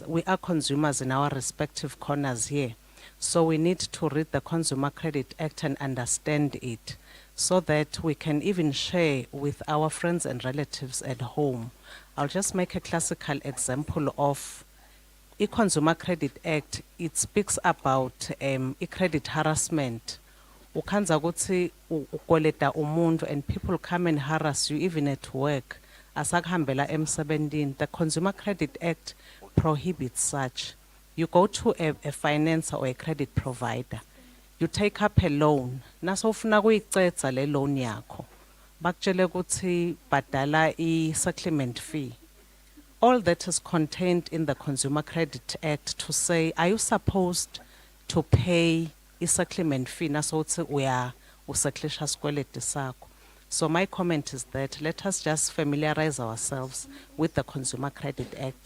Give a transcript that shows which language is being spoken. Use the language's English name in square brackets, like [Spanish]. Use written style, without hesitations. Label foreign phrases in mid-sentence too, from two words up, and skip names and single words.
[English] We are consumers in our respective corners here. So we need to read the Consumer Credit Act and understand it. so that we can even share with our friends and relatives at home. I'll just make a classical example of i-Consumer Credit Act. It speaks about i-credit harassment. [Swati] Ukhanza ukuthi ukoleta umuntu [English] and people come and harass you even at work. [Swati] Asakuhambela emsebentini. [English] The Consumer Credit Act prohibits such. You go to a financer or a credit provider. You take up a loan. [Swati] Naso ufuna kuyicedza le loan yakho. Bakutshele ukuthi badala i-settlement fee. [English] All that is contained in the Consumer Credit Act to say, are you supposed to pay i-settlement fee? [Swati] Naso uthi usettlisha sikweleti sakho. [English] So my comment is that let us just familiarize ourselves with the Consumer Credit Act.